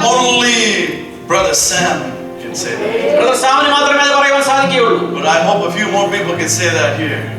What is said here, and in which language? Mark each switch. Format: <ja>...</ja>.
<en>Only Brother Sam can say that.</en> <ml>Brother സാമിന് മാത്രമേ അത് പറയുവാൻ സാധിക്കുകയുള്ളൂ.</ml> <en>But I hope a few more people can say that here.</en>